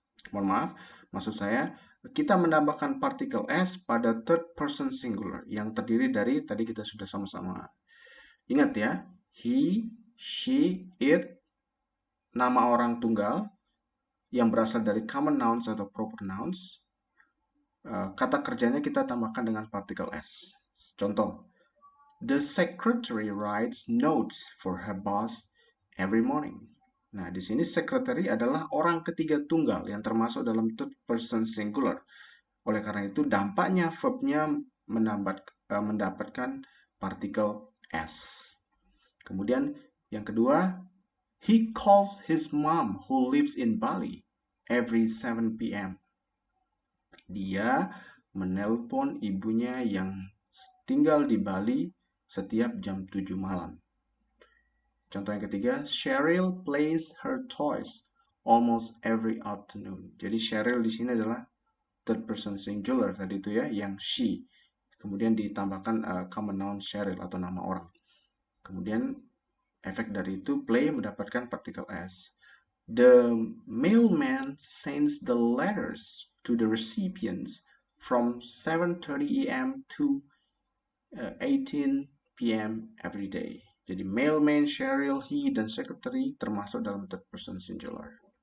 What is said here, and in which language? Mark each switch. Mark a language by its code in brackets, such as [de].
[id] Mohon maaf, maksud saya kita menambahkan partikel s pada third person singular yang terdiri dari tadi kita sudah sama-sama ingat ya, he, she, it, nama orang tunggal yang berasal dari common nouns atau proper nouns. Kata kerjanya kita tambahkan dengan partikel s. Contoh, [en] the secretary writes notes for her boss every morning. [id] Nah, di sini secretary adalah orang ketiga tunggal yang termasuk dalam third person singular. Oleh karena itu, dampaknya verbnya mendapatkan partikel s. Kemudian yang kedua, [en] he calls his mom who lives in Bali every 7 p.m. [id] Dia menelpon ibunya yang tinggal di Bali setiap jam 7 malam. Contoh yang ketiga, [en] Cheryl plays her toys almost every afternoon. [id] Jadi Cheryl di sini adalah third person singular tadi itu ya, yang she. Kemudian ditambahkan common noun Cheryl atau nama orang. Kemudian efek dari itu play mendapatkan partikel s. [en] The mailman sends the letters to the recipients from 7:30 a.m. to 18 p.m. every day. [id] Jadi mailman, Cheryl, he, dan secretary termasuk dalam third person singular.